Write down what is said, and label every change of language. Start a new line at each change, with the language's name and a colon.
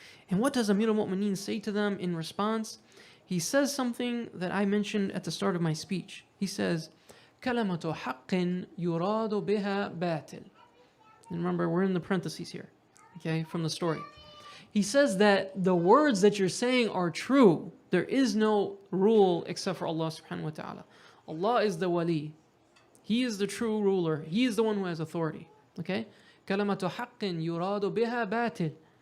English: And what does Amir al-Mu'mineen say to them in response? He says something that I mentioned at the start of my speech. He says,
Arabic: كَلَمَةُ حَقٍّ يُرَادُ بِهَا بَاطِلٍ.
English: And remember, we're in the parentheses here, okay, from the story. He says that the words that you're saying are true. There is no rule except for Allah subhanahu wa ta'ala. Allah is the wali. He is the true ruler. He is the one who has authority.
Arabic: Okay? كَلَمَةُ حَقٍّ يُرَادُ بِهَا بَاطِلٍ.